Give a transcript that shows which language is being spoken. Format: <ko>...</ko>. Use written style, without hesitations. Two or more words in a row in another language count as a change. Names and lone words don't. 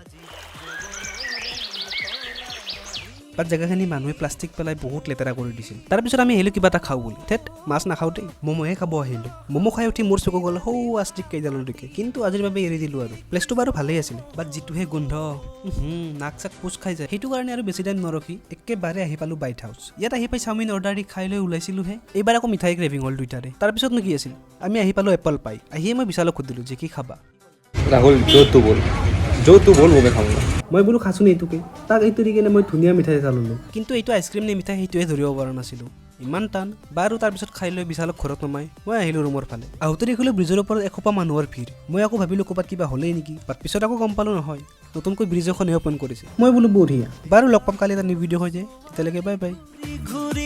<as>বাট জেগাখিনি মানুহে প্লাষ্টিক পেলাই বহুত লেতেৰা কৰি দিছিল তাৰপিছত আমি আহিলোঁ কিবা এটা খাওঁ বুলি ঠেট মাছ নাখাওঁ দেই ম'ম'হে খাব আহিলোঁ ম'ম' খাই উঠি মোৰ চকু গ'ল সৌ আষ্টিক কেইডালৰ দিকে কিন্তু আজিৰ বাবে এৰি দিলোঁ আৰু প্লেচটো বাৰু ভালেই আছিল বাট যিটোহে গোন্ধ নাক চাক কোচ খাই যায় সেইটো কাৰণে আৰু বেছি টাইম নৰখি একেবাৰে আহি পালোঁ বাইট হাউচ ইয়াত আহি পাই চাওমিন অৰ্ডাৰ দি খাই লৈ ওলাইছিলোঁহে এইবাৰ আকৌ মিঠাই ক্ৰেভিং হ'ল দুইটাৰে তাৰপিছতনো কি আছিল আমি আহি পালোঁ এপল পাই আহিয়ে মই বিশালক সুধিলোঁ যে কি খাবা</as> <hi>राहुल जो तू बोल वो मैं खाऊंगा</hi> <as>মই বোলো খাচোন এইটোকে তাক এইটো দি কিনে মই ধুনীয়া মিঠাই এটা ল'লোঁ কিন্তু এইটো আইচক্ৰীম নে মিঠাই সেইটোৱে ধৰিব পৰা নাছিলোঁ ইমান টান বাৰু তাৰপিছত খাই লৈ বিশালক ঘৰত নমাই মই আহিলোঁ ৰুমৰ ফালে আহোঁতে দেখিলোঁ ব্ৰিজৰ ওপৰত এসোপা মানুহৰ ভিৰ মই আকৌ ভাবিলোঁ ক'ৰবাত কিবা হ'লেই নেকি বাট পিছত আকৌ গম পালোঁ নহয় নতুনকৈ ব্ৰিজ এখনে অ'পেন কৰিছে মই বোলো বঢ়িয়া বাৰু লগ পাম কালি এটা</as> <en>new video'</en> <as>হৈ যায় তেতিয়ালৈকে</as> <en>bye bye</en>